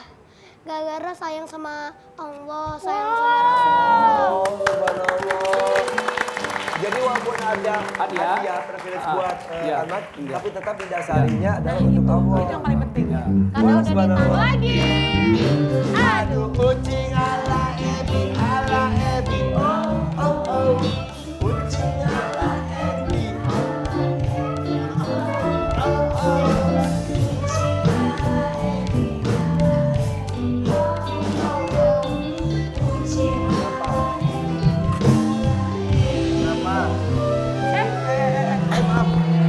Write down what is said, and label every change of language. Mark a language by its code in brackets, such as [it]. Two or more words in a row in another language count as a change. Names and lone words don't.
[id] Gara-gara sayang sama Allah, sayang sama Rasulullah. Oh, subhanallah. Jadi walaupun ada Hadiah. hadiah privilege buat iya. anak, tapi tetap didasarinya adalah untuk Allah. Itu yang paling penting. Karena udah ditambah Lagi. Aduh kucing ala Ebi, oh oh oh. Kucing ala Ebi, oh oh. Kenapa? Maaf.